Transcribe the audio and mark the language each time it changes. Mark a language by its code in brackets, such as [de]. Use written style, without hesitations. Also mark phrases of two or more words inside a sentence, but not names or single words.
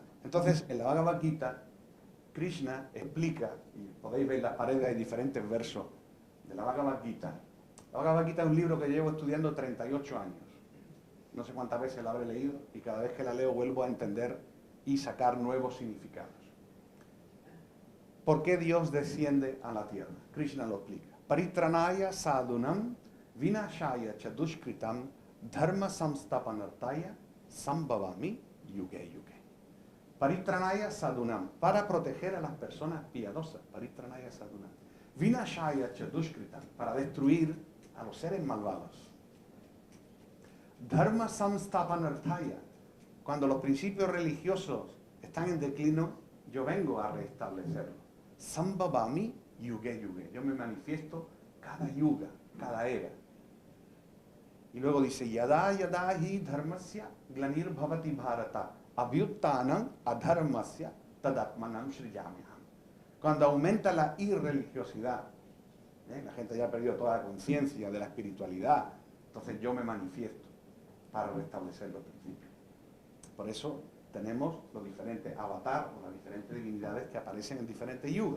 [es] Entonces, en la Bhagavad Gita, Krishna explica, y podéis ver en las paredes, hay diferentes versos de la Bhagavad Gita. La Bhagavad Gita es un libro que llevo estudiando 38 años. No sé cuántas veces la habré leído y cada vez que la leo vuelvo a entender y sacar nuevos significados. ¿Por qué Dios desciende a la tierra? Krishna lo explica. [sa] Paritranaya sadhunam vinashaya chadushkritam dharma samstapanartaya sambhavami yuge yuge. Paritranaya sadhunam, [es] para proteger a las personas piadosas. [sa] Paritranaya sadhunam. Vinashaya chadushkritam, [es] para destruir a los seres malvados. [sa] Dharma samstapanartaya, [es] cuando los principios religiosos están en declino, yo vengo a restablecerlo. [sa] Sambhavami yuge yuge. [es] Yo me manifiesto cada yuga, cada era. Y luego dice, [sa] yada yada hi dharmasya glanir bhavati bharata abhyuttanam adharmasya tadatmanam srijamyaham. [es] Cuando aumenta la irreligiosidad, la gente ya ha perdido toda la conciencia de la espiritualidad, entonces yo me manifiesto para restablecer los principios. Por eso tenemos los diferentes avatares, las diferentes divinidades que aparecen en diferentes yugas.